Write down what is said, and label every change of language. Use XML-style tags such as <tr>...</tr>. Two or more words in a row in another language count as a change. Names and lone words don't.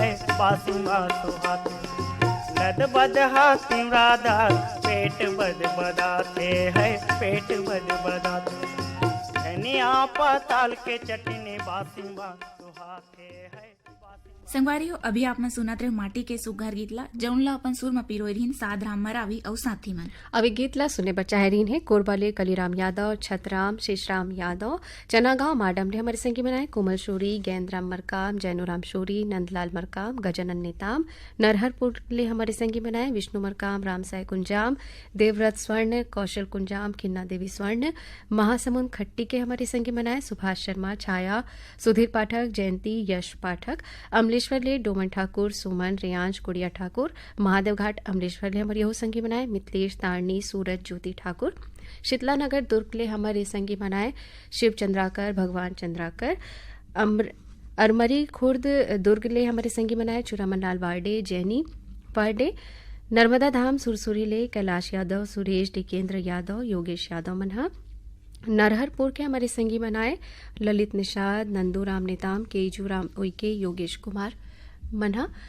<hne>बासी माँ सुहाते नद बदहा तिमरादार पेट बद बदाते है पेट बद बदाते धनिया पताल के चटनी बासी माँ सुहाते है संगवारीओ अभी आपने सुनत रहे माटी के सुघर गीतला जौनला अपन सुर में पिरोय रहीन साधराम मरावी और साथी मन अभी गीतला सुने बच्चा रहीन है कोरबाले कलीराम यादव छतराम शेषराम यादव चनागांव माडम ने हमारे संगी बनाए कोमल शोरी गेंद्राम मरकाम जैनोराम शोरी नंदलाल मरकाम गजानन नेताम नरहरपुर ले हमारे संगी बनाए विष्णु मरकाम रामसाय कुंजाम देवव्रत स्वर्ण कौशल कुंजाम खिन्ना देवी स्वर्ण महासमुंद खट्टी के हमारे संगी बनाए सुभाष शर्मा छाया सुधीर पाठक जयंती यश पाठक अमलेश्वर ले डोमन ठाकुर सुमन रियांश गुड़िया ठाकुर महादेव घाट अमलेश्वर ले हमारे यहो संगी बनाए मिथिलेश तारणी सूरज ज्योति ठाकुर शीतला नगर दुर्ग ले हमारे संगी बनाए शिव चंद्राकर भगवान चंद्राकर अरमरी खुर्द दुर्ग ले हमारे संगी बनाए चुरामन लाल वार्डे जैनी पार्डे नर्मदा धाम सुरसुरी ले कैलाश यादव सुरेश डिकेंद्र यादव योगेश यादव मनहा नरहरपुर के हमारे संगी बनाए ललित निषाद नंदूराम नेताम केजूराम उइके योगेश कुमार मनहा</hne>